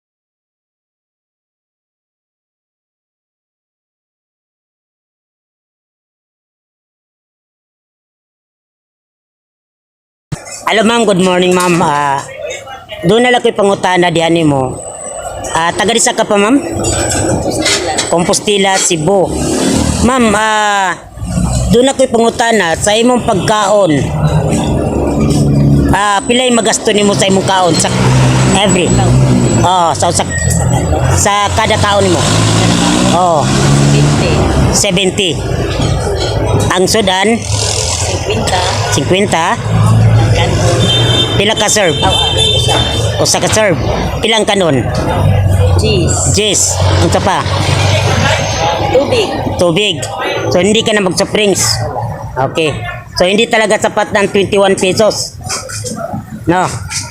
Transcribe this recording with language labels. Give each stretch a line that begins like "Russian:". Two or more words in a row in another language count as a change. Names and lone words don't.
English: Hello ma'am, good morning ma'am.
Cebuano: Doon na lang ko'y pangutana diyan mo. Taga Risa ka pa ma'am? Compostela, Cebu. Ma'am, doon na ko'y pangutana sa imong pagkaon. Pilay magasto nimo sa imong kaon sa every. Sa kada kaon nimo. 70. Ang sudan 50. Pila ka serve? Usa ka serve. Ilang kanon? Cheese. Unsa pa? Tubig.
Filipino: So hindi ka na mag-soft drinks. Okay. So hindi talaga sapat ng 21 pesos.
English: No.